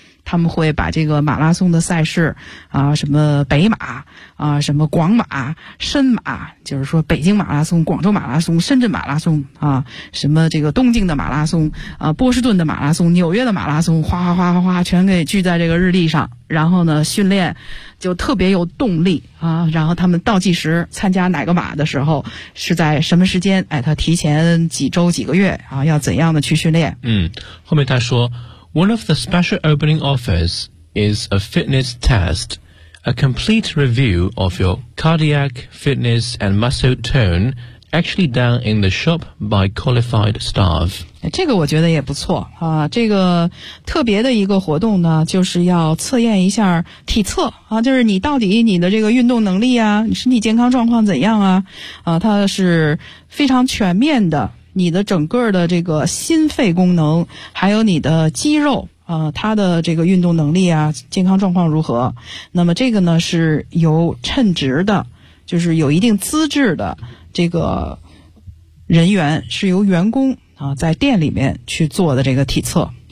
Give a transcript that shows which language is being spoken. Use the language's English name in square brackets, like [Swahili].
[Chinese] 他们会把这个马拉松的赛事什么北马什么广马深马，就是说北京马拉松、广州马拉松、深圳马拉松什么这个东京的马拉松波士顿的马拉松、纽约的马拉松，哗哗哗哗哗全给聚在这个日历上，然后呢训练就特别有动力然后他们倒计时参加哪个马的时候是在什么时间，他提前几周几个月要怎样的去训练。嗯，后面他说 [English] One of the special opening offers is a fitness test, a complete review of your cardiac fitness and muscle tone, actually done in the shop by qualified staff. [Chinese] 这个我觉得也不错这个特别的一个活动呢，就是要测验一下体测就是你到底你的这个运动能力你身体健康状况怎样它是非常全面的。你的整个的这个心肺功能还有你的肌肉它的这个运动能力健康状况如何，那么这个呢是由称职的，就是有一定资质的这个人员，是由员工在店里面去做的这个体测。